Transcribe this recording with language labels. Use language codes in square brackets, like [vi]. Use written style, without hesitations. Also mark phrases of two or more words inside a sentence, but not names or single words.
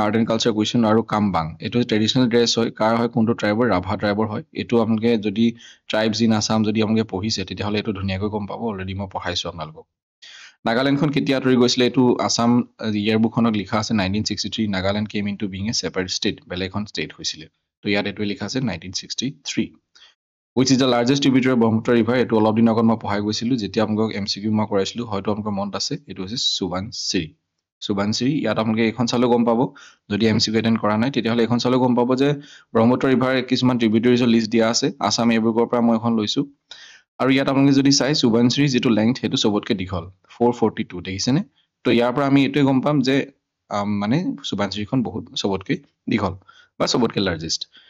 [en] art and culture question [as] আৰু কামবাং এইটো [en] traditional dress [as] হয় কাৰ হয় কোনটো ট্ৰাইবৰ ৰাভা ট্ৰাইবৰ হয় এইটো আপোনালোকে যদি [en] tribes in Assam [as] যদি আপোনালোকে পঢ়িছে তেতিয়াহ'লে এইটো ধুনীয়াকৈ গম পাব অলৰেডি মই পঢ়াইছোঁ আপোনালোকক নাগালেণ্ডখন কেতিয়া আঁতৰি গৈছিলে এইটো আছাম ইয়াৰ বুকখনত লিখা আছে 1963 [en] Nagaland came into being a separate state [as] বেলেগ এখন ষ্টেট হৈছিলে তো ইয়াত এইটোৱে লিখা আছে 1963 which [en] is the largest tributary of Brahmaputra river [as] এইটো অলপ দিন আগত মই পঢ়াই গৈছিলোঁ যেতিয়া আপোনালোকক এমচিকিউ মই কৰাইছিলোঁ হয়তো আপোনালোকৰ মনত আছে এইটো হৈছে সুবানশ্ৰী ইয়াত আপোনালোকে এখন চালেও গম পাব যদি এমচিকিউ এটেণ্ড কৰা নাই তেতিয়াহ'লে এখন চালেও গম পাব যে ব্ৰহ্মপুত্ৰ ৰিভাৰ কিছুমান ট্ৰিবিউটাৰিজৰ লিষ্ট দিয়া আছে আছাম এবোৰৰ পৰা মই এখন লৈছোঁ আৰু ইয়াত আপোনালোকে যদি চাই সুবানশ্ৰী যিটো লেংথ সেইটো চবতকৈ দীঘল 442 দেখিছেনে তো ইয়াৰ পৰা আমি এইটোৱে গম পাম যে মানে সুবানশ্ৰীখন বহুত চবতকৈ দীঘল বা চবতকৈ লাৰ্জেষ্ট